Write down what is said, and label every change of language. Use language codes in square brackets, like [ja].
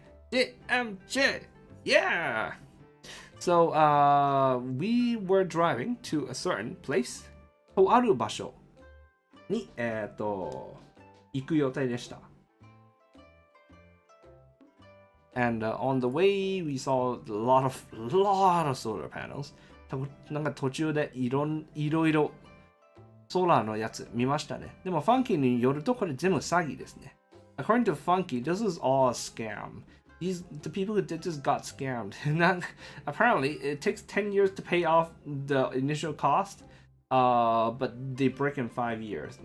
[en] DMJ, yeah. So we were driving to a certain place. [ja] とある場所に行く予定でした。 [en] And on the way, we saw a lot of solar panels. [ja] なんか途中でいろいろソーラーのやつ見ましたね。でもファンキーによるとこれ全部詐欺ですね。 [en] According to Funky, this is all a scam. The people who did this got scammed. Apparently, it takes 10 years to pay off the initial cost, but they break in 5 years.